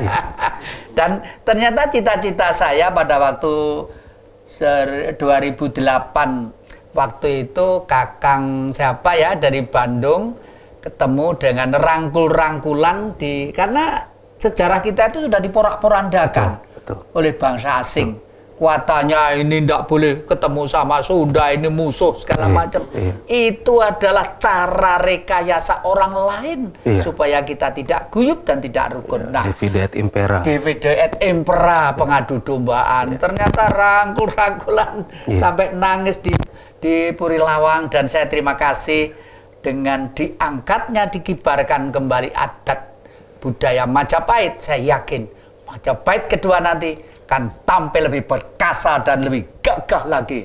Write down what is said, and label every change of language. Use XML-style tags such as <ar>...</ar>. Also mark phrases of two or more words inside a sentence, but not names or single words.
<id>Dan ternyata cita-cita saya pada waktu 2008 waktu itu Kakang siapa ya dari Bandung ketemu dengan rangkul-rangkulan karena sejarah kita itu sudah diporak-porandakan oleh bangsa asing. Kuatannya ini tidak boleh ketemu sama Sunda, ini musuh segala macam. Itu adalah cara rekayasa orang lain supaya kita tidak guyup dan tidak rukun. Nah,</id> <la>divide et impera. Divide et impera,</la> <id>pengadu dombaan. Ternyata rangkul-rangkulan sampai nangis di Puri Lawang, dan saya terima kasih dengan diangkatnya, dikibarkan kembali adat budaya Majapahit. Saya yakin Majapahit kedua nanti kan tampil lebih perkasa dan lebih gagah lagi.</id>